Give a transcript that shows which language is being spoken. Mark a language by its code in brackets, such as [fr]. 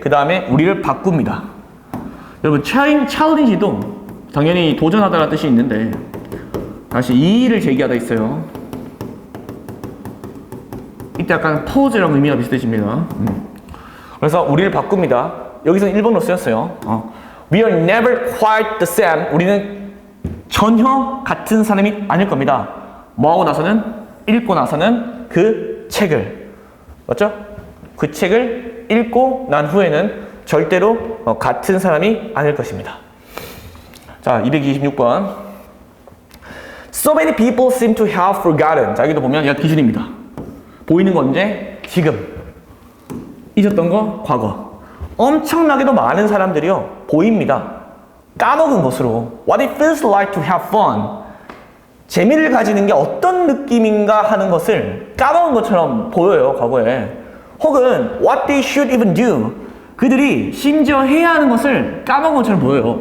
[ko] 그 다음에 우리를 바꿉니다. 여러분, challenge도 당연히 도전하다라는 뜻이 있는데 다시 이의를 제기하다 있어요. 이때 약간 포즈랑 의미가 비슷해집니다. 그래서 우리를 바꿉니다. 여기서는 일본어로 쓰였어요. [en] We are never quite the same. [ko] 우리는 전혀 같은 사람이 아닐 겁니다. 뭐하고 나서는? 읽고 나서는 그 책을. 맞죠? 그 책을 읽고 난 후에는 절대로 같은 사람이 아닐 것입니다. 자, 226번. [en] So many people seem to have forgotten. [ko] 자, 여기도 보면 얘가 기준입니다. 보이는 건 언제? 지금. 잊었던 거? 과거. 엄청나게도 많은 사람들이요, 보입니다. 까먹은 것으로. [en] What it feels like to have fun. [ko] 재미를 가지는 게 어떤 느낌인가 하는 것을 까먹은 것처럼 보여요, 과거에. 혹은 [en] what they should even do. [ko] 그들이 심지어 해야 하는 것을 까먹은 것처럼 보여요.